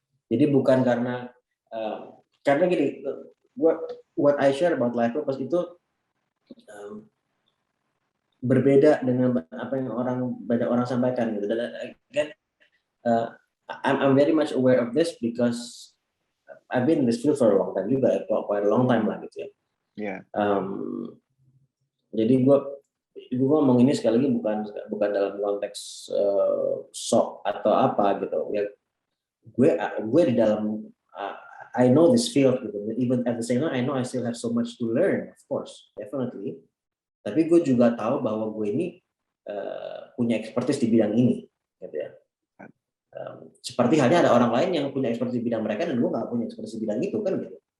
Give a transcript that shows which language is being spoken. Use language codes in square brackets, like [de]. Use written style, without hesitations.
[id] Jadi bukan karena gini, [en] what I share about life purpose [id] itu berbeda dengan apa yang banyak orang sampaikan gitu. [en] Dan again, I'm very much aware of this because I've been in this field for a long time juga, quite a long time lah gitu ya. Yeah. [id] Jadi gue ngomong ini sekali lagi bukan dalam konteks sok atau apa gitu. Ya, gue di dalam [en] I know this field [id] gitu. [en] Even at the same time I know I still have so much to learn, of course, definitely. [id] Tapi gue juga tahu bahwa gue ini punya expertise di bidang ini, gitu ya. Seperti halnya ada orang lain yang punya expertise di bidang mereka dan gue nggak punya expertise di bidang itu kan gitu.